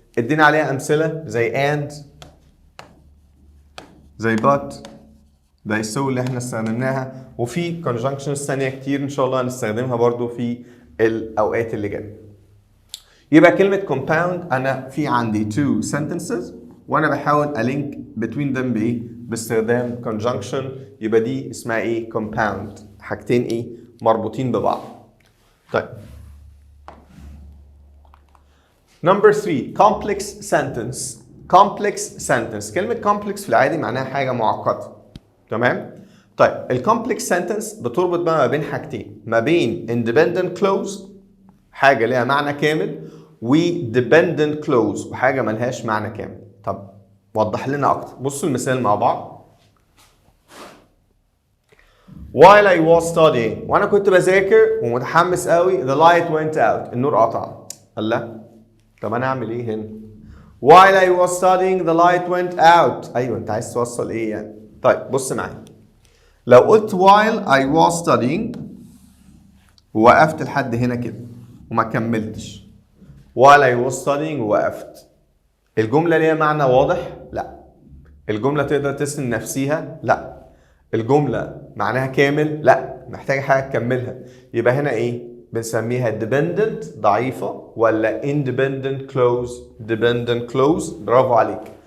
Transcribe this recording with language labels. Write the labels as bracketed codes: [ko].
[ar] ادينا عليها امثله زي and زي but زي so اللي احنا استخدمناها، وفي conjunctions ثانيه كتير ان شاء الله هنستخدمها برضو في الاوقات اللي جايه. يبقى كلمه compound انا في عندي [en] two sentences [ar] وانا بحاول الينك [en] between them [ar] بايه؟ باستخدام conjunction. يبقى دي اسمها ايه؟ compound. حاجتين ايه؟ مربوطين ببعض. طيب Number 3 complex sentence. complex sentence كلمة complex في العادي معناها حاجة معقدة. تمام؟ طيب الcomplex sentence بتربط بقى ما بين حاجتين، ما بين independent clause حاجة ليها معنى كامل و dependent clause وحاجة ملهاش معنى كامل. طب وضح لنا أكتر. بصوا المثال مع بعض. [en] While I was studying [ar] وأنا كنت بذاكر ومتحمس قوي [en] the light went out [ar] النور قطع. الله طب انا اعمل ايه هنا؟ [en] While I was studying the light went out. [ar] ايوه انت عايز توصل ايه يعني؟ طيب بص معايا. لو قلت [en] while I was studying [ar] ووقفت لحد هنا كده وما كملتش. [en] While I was studying ووقفت. [ar] الجملة ليها معنى واضح؟ لا. الجملة تقدر تسند نفسيها؟ لا. الجملة معناها كامل؟ لا. محتاجة حاجة تكملها. يبقى هنا ايه؟ بنسميها dependent ضعيفة ولا independent clause؟ dependent clause. برافو عليك.